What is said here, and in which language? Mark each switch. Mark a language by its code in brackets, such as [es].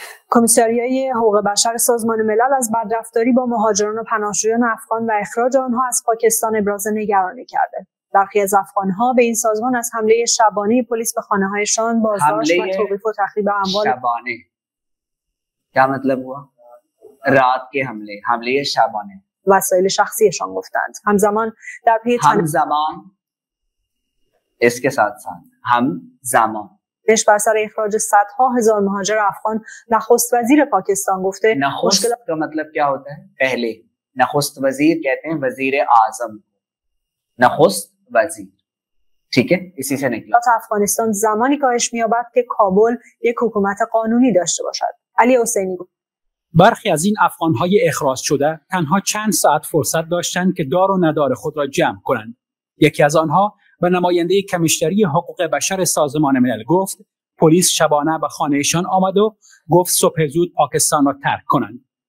[fa] کمیساریای حقوق بشر سازمان ملل از بدرفتاری با مهاجران و پناهجویان افغان و اخراج آنها از پاکستان ابراز نگرانی کرده. برخی از افغان‌ها به این سازمان از حمله شبانه پلیس به خانه‌هایشان، بازداشت و توقیف و تخریب اموال [hi] شبانه क्या मतलब हुआ؟ रात के [fa] حمله شبانه وسایل شخصیشان گفتند. همزمان در پی [hi] همزمان इसके साथ همزمان [fa] پیش بر سر اخراج صدها هزار مهاجر افغان، نخست وزیر پاکستان گفته [hi] نخست का मतलब क्या होता है? पहले नखस्त वजीर कहते हैं वजीर आजम, नखस्त वजीर ठीक है इसी से निकला. [fa] افغانستان زمانی کاهش می‌یابد که کابل یک حکومت قانونی داشته باشد. علی حسینی گفت برخی از این افغان‌های اخراج شده تنها چند ساعت فرصت داشتند که دار و ندار خود را جمع کنند. یکی از آنها به نماینده کمیشنری حقوق بشر سازمان ملل گفت پلیس شبانه به خانهشان آمد و گفت صبح زود پاکستان را ترک کنند.